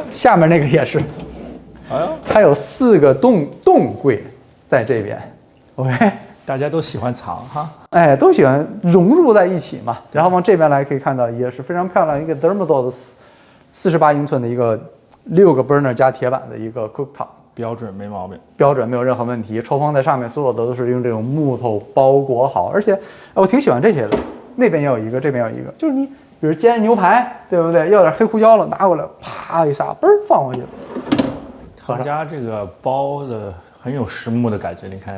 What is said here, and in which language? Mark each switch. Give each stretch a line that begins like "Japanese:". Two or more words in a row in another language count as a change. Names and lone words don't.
Chinese: 下面那個也是，它有4個凍櫃在這邊 ，OK，大家都喜歡藏哈，都喜歡融入在一起嘛。然後往這邊來可以看到，也是非常漂亮一個 Thermador 的48英寸的一個6個 burner 加鐵板的一個 cooktop，標準沒毛病，標準沒有任何問題。抽風在上面，所有的都是用這種木頭包裹好，而且我挺喜歡這些的。那邊也有一個，這邊有一個，就是你。比如煎牛排，對不对？要點黑胡椒了，拿過來，啪一撒，嘣放過去。他们家這個包的很有實木的感覺，你看見沒有？因為它就是實木，